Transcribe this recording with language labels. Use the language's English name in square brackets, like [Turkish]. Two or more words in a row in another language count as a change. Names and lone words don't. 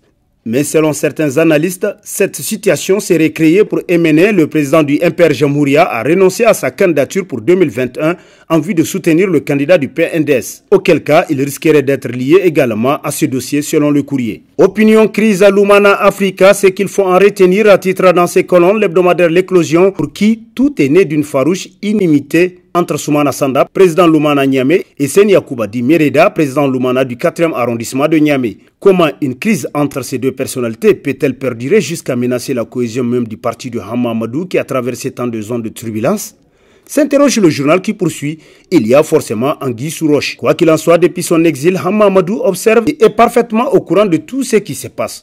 [French] Mais selon certains analystes, cette situation serait créée pour émener le président du MPR Jamhouria à renoncer à sa candidature pour 2021 en vue de soutenir le candidat du PNDS. Auquel cas, il risquerait d'être lié également à ce dossier selon le courrier. Opinion crise à Lumana Africa, c'est qu'il faut en retenir à titre dans ses colonnes l'hebdomadaire L'éclosion pour qui tout est né d'une farouche inimité entre Soumana Sanda, président Lumana Niamey, et Seni Yakouba Di Mereda, président Lumana du 4e arrondissement de Niamey. Comment une crise entre ces deux personnalités peut-elle perdurer jusqu'à menacer la cohésion même du parti de Hamamadou qui a traversé tant de zones de turbulence? S'interroge le journal qui poursuit, il y a forcément anguille sous roche. Quoi qu'il en soit, depuis son exil, Hamamadou observe et est parfaitement au courant de tout ce qui se passe.